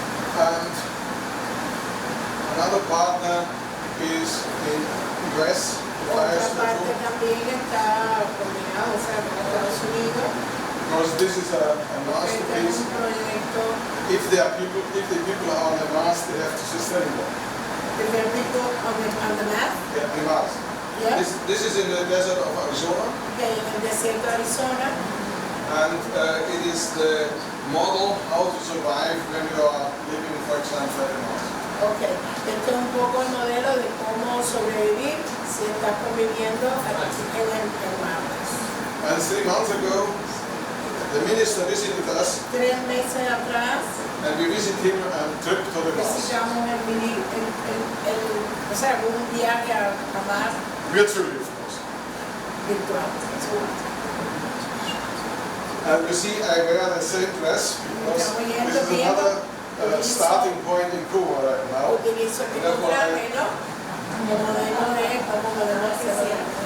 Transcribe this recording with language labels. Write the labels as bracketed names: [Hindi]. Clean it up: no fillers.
[English] And another partner is in US, [Spanish] Otra parte también está combinado, o sea, con Estados Unidos. [English] because this is a [Spanish] Este es [English] masterpiece. [Spanish] un proyecto [English] If the people are on the Mars, they have to sustain them. que there are people on the map, Yeah, the Mars. yeah, This is in the desert of Arizona, [Spanish] que en el desierto de Arizona, [English] and it is the model how to survive when you are living, for example, at Mars. [Spanish] ok, este es un poco el modelo de cómo sobrevivir si estás conviviendo aquí en Marte. [English] And 3 months ago, the minister visited us, [Spanish] 3 meses atrás [English] and we visited him on a trip to the Mars, [Spanish] visitamos o sea, un viaje a Marte [English] virtually, of course. [Spanish] virtual. [English] And you see, I wear the same dress because this is another starting point in Cuba right now. [Spanish] Utilizo el mismo traje, ¿no? Como modelo de cómo podemos hacer.